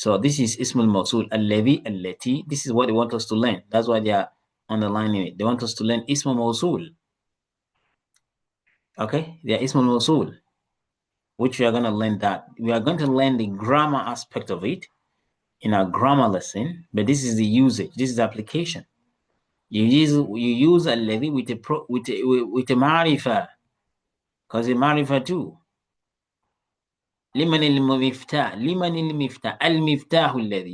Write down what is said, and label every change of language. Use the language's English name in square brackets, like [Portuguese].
[English] So this is [Arabic] اسم الموصول الذي التي. [English] This is what they want us to learn. That's why they are underlining it. They want us to learn اسم موصول. Okay, they are اسم الموصول, which we are going to learn that. We are going to learn the grammar aspect of it in our grammar lesson, but this is the usage. This is the application. You use الذي with a معرفة, because a معرفة too. [Arabic] لمن المفتاح المفتاح الذي.